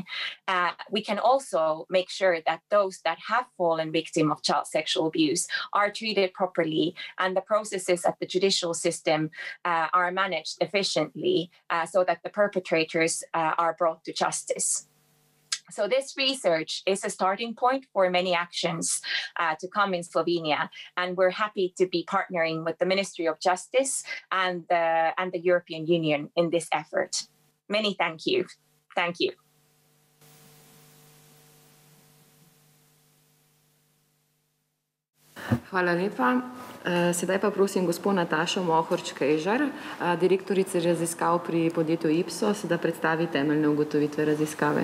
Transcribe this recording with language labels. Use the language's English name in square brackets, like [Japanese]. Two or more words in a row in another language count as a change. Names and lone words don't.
[English] We can also make sure that those that have fallen victim of child sexual abuse are treated properly and the processes at the judicial system are managed efficiently so that the perpetrators are brought to justice. So this research is a starting point for many actions to come in Slovenia, and we're happy to be partnering with the Ministry of Justice and the European Union in this effort. Many thank you. Thank you. [Slovenian] Hvala lepa. Sedaj pa prosim gospod Natašo Mohorč-Kejžar, direktorica raziskav pri podjetju Ipsos, da predstavi temeljne ugotovitve raziskave.